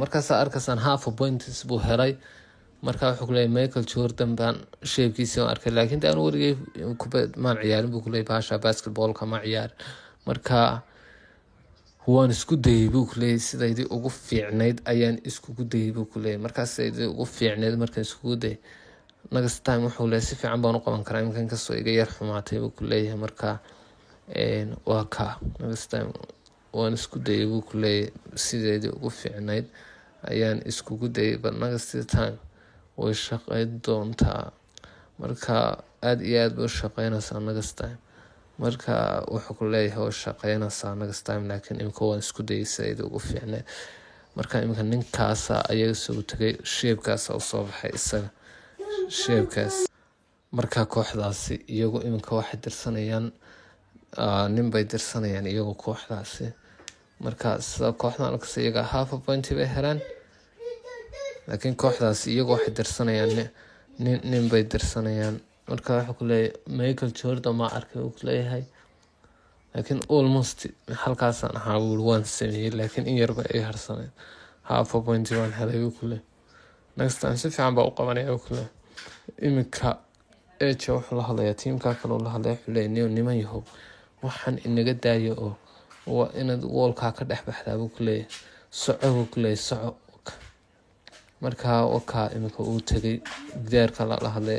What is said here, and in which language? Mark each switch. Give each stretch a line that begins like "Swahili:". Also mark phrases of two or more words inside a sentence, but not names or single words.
Somali: markaasaa arkaysaan
English: half points
Somali: buu helay. marka wuxuu ku leeyahay Michael Jordan baan sheebkiisii aan arkay, laakiin aan warigay maan ciyaarin buu ku leeyahay baasha basketballka ma ciyaarin. marka waan isku dayay buu ku leeyahay sidaydii ugu fiicnayd ayaan iskugu dayay buu ku leeyahay. markaas sidaydii ugu fiicnayd markaan iskugu dayay
English: next time
Somali: wuxuu leeyahay si fiican baan u qaban karaa iminkan kastoo iga yar xumaatay buu ku leeyahay. marka waa
English: next time
Somali: waan isku dayay buu ku leeyahay sidaydii ugu fiicnayd ayaan iskugu dayay,
English: but next time
Somali: way shaqayn doontaa. marka aad iyo aad bay u shaqaynaysaa
English: next time.
Somali: marka wuxuu ku leeyahay way shaqaynaysaa
English: next time,
Somali: laakiin imika waan isku dayay sidaydii ugu fiicnayd. marka imika ninkaasa ayaga soo tagay, sheebkaasa usoo baxay isaga sheebkaas. marka kooxdaasi iyagu imika waxay dirsanayaan nin bay dirsanayaan iyagu kooxdaasi. marka sida kooxdan arkaysa iyaga
English: half point
Somali: bay helaan, laakiin kooxdaasi iyagu waxay dirsanayaan nin bay dirsanayaan. marka wuxuu ku leeyahay Michael Jordan ma arkay uu ku leeyahay, laakiin almost halkaasaan ahaa buu waan sameeyey, laakiin in yarba ay harsaneen
English: half point
Somali: waan helay buu ku leeyahay.
English: next time
Somali: si fiican baa u qabanaya buu ku leeyahay. imika eeja wuxuu la hadlayaa tiimkaa kale uu la hadlaya wuxuu leeyahay niman yahow waxaan inaga daayo oo waa inaad woolkaa ka dhex baxdaa buu ku leeyahay. soco buu ku leeyahay soco. marka imika uu tegay gidaarka la hadlaya.